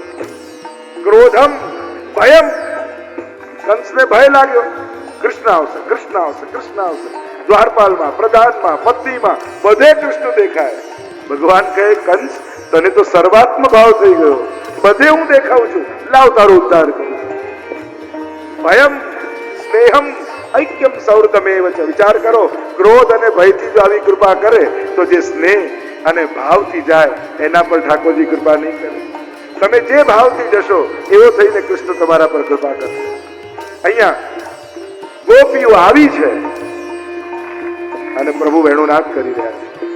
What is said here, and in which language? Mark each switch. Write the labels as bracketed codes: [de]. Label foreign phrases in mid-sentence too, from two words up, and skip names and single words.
[sa] ક્રોધમ ભયમ, [gu] કંસને ભય લાગ્યો, કૃષ્ણ આવશે, કૃષ્ણ આવશે, કૃષ્ણ આવશે. દ્વારપાલમાં, પ્રધાનમાં, પત્નીમાં બધે કૃષ્ણ દેખાય. ભગવાન કહે કંસ તને તો સર્વાત્મ ભાવ થઈ ગયો, બધે હું દેખાઉં છું, લાવ તારો ઉદ્ધાર કર્યો. [sa] ભયમ સ્નેહમ ऐक्यम सौहृदमेव च. [gu] વિચાર કરો, ક્રોધ અને ભયથી જો આવી કૃપા કરે તો જે સ્નેહ અને ભાવથી જાય એના પર ઠાકોરજી કૃપા નહીં કરે. તમે જે ભાવથી જશો એવો થઈને કૃષ્ણ તમારા પર કૃપા કરશે. અહીંયા ગોપીઓ આવી છે અને પ્રભુ વેણુનાદ કરી રહ્યા છે.